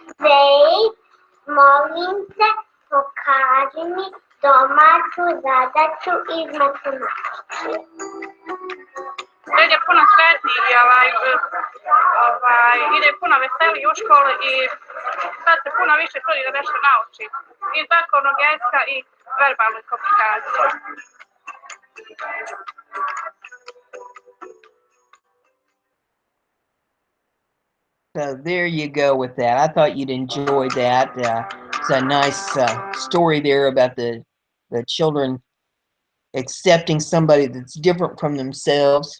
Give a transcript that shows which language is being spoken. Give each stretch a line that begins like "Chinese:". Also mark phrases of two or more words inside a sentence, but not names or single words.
Croatian: Molim te, pokaži mi domaću zadaću iz matematike. Fred je puno sretniji i ide puno veseliji u školu i sad se puno više trudi da nešto nauči. I znakovnog jezika i verbalnu komunikaciju.
English: So there you go with that. I thought you'd enjoy that. It's a nice story there about the children accepting somebody that's different from themselves.